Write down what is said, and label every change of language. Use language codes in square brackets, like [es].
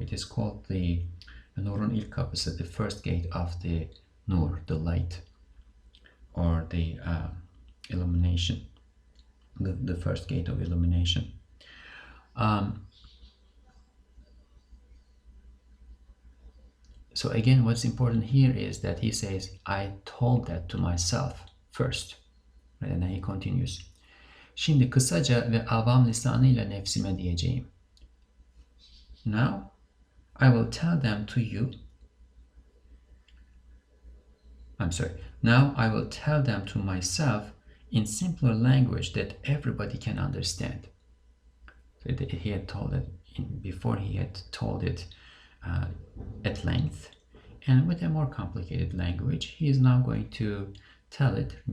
[en] It is called the Nur'un ilk kapısı, the first gate of the Nur, the light, or the illumination, the first gate of illumination. So again, what's important here is that he says, I told that to myself first. Right? And then he continues. [tr] Şimdi kısaca ve avam lisanıyla nefsime diyeceğim. [en] Now, I will tell them to you. Now I will tell them to myself in simpler language that everybody can understand. So he had told it before. He had told it at length, and with a more complicated language, he is now going to tell it.